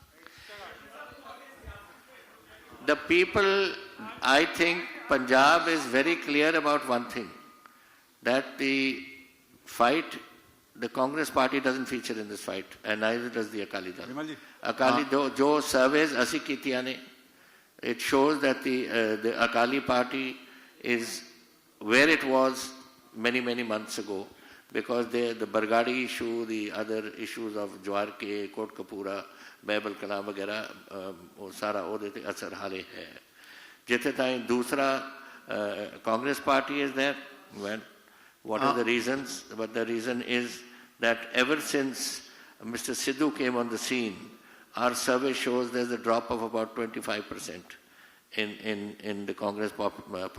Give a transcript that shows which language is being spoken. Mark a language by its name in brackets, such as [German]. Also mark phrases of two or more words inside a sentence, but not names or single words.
[English] The people, I think Punjab is very clear about one thing, that the fight, the Congress party doesn't feature in this fight, and neither does the Akali Dal. Akali Dal, [Punjabi] ਜੋ ਸਰਵੇ ਅਸੀਂ ਕੀਤੀਆਂ ਨੇ, [English] it shows that the Akali party is where it was many months ago because the Bargadi issue, the other issues of Jawar Ke, Kot Kapura, Baibul Kalam [Hindi] वगैरह वो सारा वो देते असर हाले है जितने टाइम दूसरा [English] Congress party is there well what are the reasons but the reason is that ever since Mr. Sidhu came on the scene our survey shows there's a drop of about 25% in the Congress popularity.